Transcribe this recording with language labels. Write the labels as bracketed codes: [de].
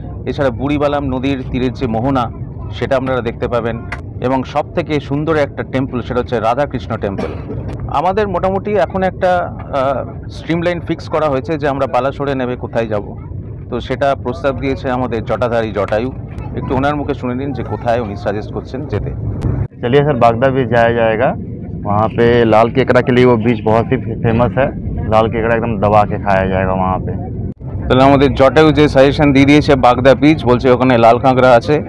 [bn] এছাড়া বুড়িবালাম নদীর তীরের যে মোহনা, সেটা আপনারা দেখতে পাবেন, এবং সব থেকে সুন্দর একটা টেম্পল সেটা হচ্ছে রাধাকৃষ্ণ টেম্পল। আমাদের মোটামুটি এখন একটা স্ট্রিমলাইন ফিক্স করা হয়েছে যে আমরা বালাসোরে নেমে কোথায় যাব। তো সেটা প্রস্তাব দিয়েছে আমাদের জটাধারী জটায়ু। একটু ওনার মুখে শুনে নিন যে কোথায় উনি সাজেস্ট করছেন যেতে। [hi] चलिए सर, बागदा बीच जाया जाएगा। वहाँ पे लाल केकड़ा के लिए वो बीच बहुत ही फेमस है। लाल केकड़ा एकदम दबा के खाया जाएगा वहाँ पे। [bn] তাহলে আমাদের জটায়ু যে সাজেশন দিয়ে দিয়েছে বাগদা বিচ, বলছে ওখানে লাল কাঁকড়া আছে।